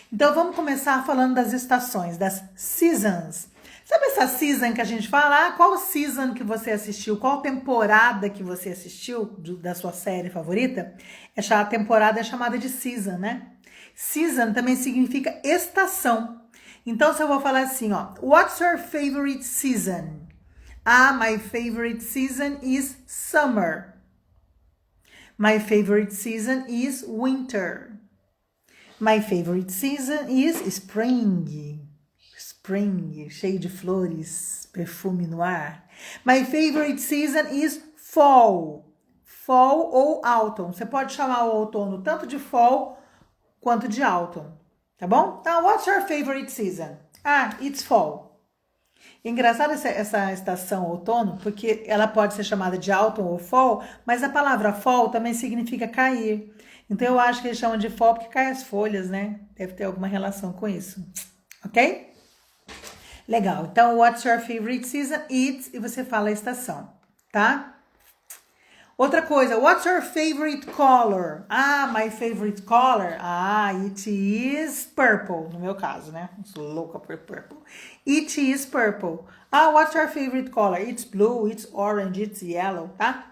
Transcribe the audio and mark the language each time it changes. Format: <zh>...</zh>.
<pt>Então, vamos começar falando das estações, das seasons. Sabe essa season que a gente fala? Ah, qual season que você assistiu? Qual temporada que você assistiu da sua série favorita? A temporada é chamada de season, né? Season também significa estação. Então, se eu vou falar assim, ó,</pt> <en>what's your favorite season? Ah, my favorite season is summer. My favorite season is winter. My favorite season is spring. Spring,</en> <pt>cheio de flores, perfume no ar.</pt> <en>My favorite season is fall. Fall ou autumn.</en> <pt>Você pode chamar o outono tanto de fall quanto de autumn, tá bom?</pt> <en>Então, what's your favorite season? Ah, it's fall.</en> <pt>Engraçado essa estação outono, porque ela pode ser chamada de autumn ou fall, mas a palavra fall também significa cair. Então, eu acho que eles chamam de fall porque cai as folhas, né? Deve ter alguma relação com isso, ok? Legal.</pt> <en>Então, what's your favorite season?</en> <pt>It's, e você fala a estação, tá?</pt> <en>Outra coisa, what's your favorite color? Ah, my favorite color? Ah, it is purple,</en> <pt>no meu caso, né? Eu sou louca por purple.</pt> <en>It is purple. Ah, what's your favorite color? It's blue, it's orange, it's yellow, tá?</en>